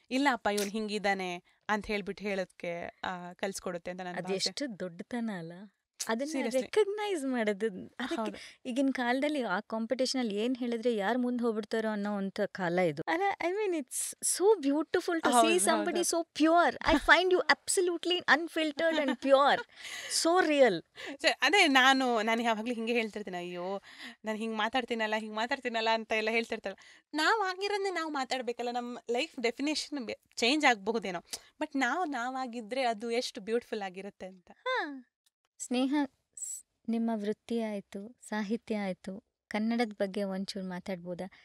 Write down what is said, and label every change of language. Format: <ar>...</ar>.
<kn>ಇಲ್ಲಪ್ಪ ಇವನು ಹಿಂಗಿದ್ದಾನೆ ಅಂತ ಹೇಳ್ಬಿಟ್ಟು ಹೇಳೋದಕ್ಕೆ ಕಲಿಸ್ಕೊಡುತ್ತೆ ಅಂತ ನಾನು ಅದೆಷ್ಟು ದೊಡ್ಡತನ ಅಲ್ಲ ಅದನ್ನ ರೆಕಗ್ನೈಸ್ ಮಾಡೋದು. ಅದಕ್ಕೆ ಈಗಿನ ಕಾಲದಲ್ಲಿ ಆ ಕಾಂಪಿಟೇಷನ್ ಅಲ್ಲಿ ಏನ್ ಹೇಳಿದ್ರೆ ಯಾರು ಮುಂದೆ ಹೋಗ್ಬಿಡ್ತಾರೋ ಅನ್ನೋ ಅಂತ ಕಾಲ ಇದು ಅಲ್ಲ.</kn> <en>I mean it's so beautiful to see somebody so pure. I find you absolutely unfiltered and pure, so real.</en> <kn>ಅದೇ ನಾನು ಯಾವಾಗಲೂ ಹಿಂಗೆ ಹೇಳ್ತಿರ್ತೀನಿ, ಅಯ್ಯೋ ನಾನು ಹಿಂಗೆ ಮಾತಾಡ್ತೀನಲ್ಲ ಅಂತ ಎಲ್ಲ ಹೇಳ್ತಿರ್ತಾಳೆ. ನಾವು ಆಗಿರೋದನ್ನೇ ನಾವು ಮಾತಾಡ್ಬೇಕಲ್ಲ. ನಮ್ಮ ಲೈಫ್ ಡೆಫಿನೇಷನ್ ಚೇಂಜ್ ಆಗಬಹುದೇನೋ, ಬಟ್ ನಾವಾಗಿದ್ರೆ ಅದು ಎಷ್ಟು ಬ್ಯೂಟಿಫುಲ್ ಆಗಿರುತ್ತೆ ಅಂತ. ಸ್ನೇಹ, ನಿಮ್ಮ ವೃತ್ತಿ ಆಯಿತು, ಸಾಹಿತ್ಯ ಆಯಿತು, ಕನ್ನಡದ ಬಗ್ಗೆ ಒಂಚೂರು ಮಾತಾಡ್ಬೋದಾ?</kn>